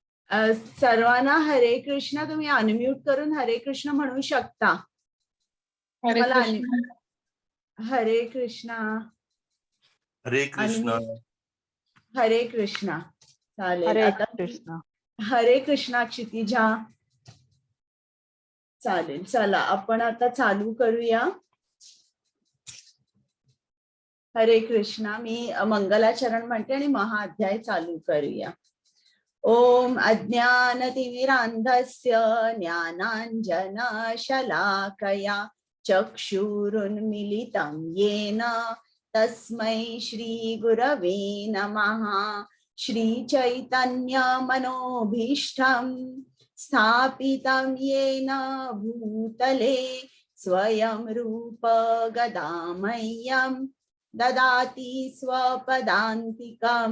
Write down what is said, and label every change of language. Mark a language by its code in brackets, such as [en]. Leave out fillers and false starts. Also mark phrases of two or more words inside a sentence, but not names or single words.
[mr] सर्वांना हरे कृष्ण. तुम्ही अनम्यूट करून हरे कृष्ण म्हणू शकता. हरे कृष्ण. हरे कृष्ण. हरे कृष्ण. हरे कृष्ण. चालेल. हरे आता कृष्ण. हरे कृष्णा क्षितिजा. चालेल. चला आपण आता चालू करूया. हरे कृष्णा. मी मंगलाचरण म्हणते आणि महाअध्याय चालू करूया. [sa] ओम अज्ञानतिमिरान्धस्य ज्ञानाञ्जनशलाकया चक्षुरुन्मीलितं येन तस्मै श्रीगुरवे नमः. श्रीचैतन्यमनोभीष्टं स्थापितं येन भूतले स्वयं रूप गदामह्यं ददाति स्वपदान्तिकम्.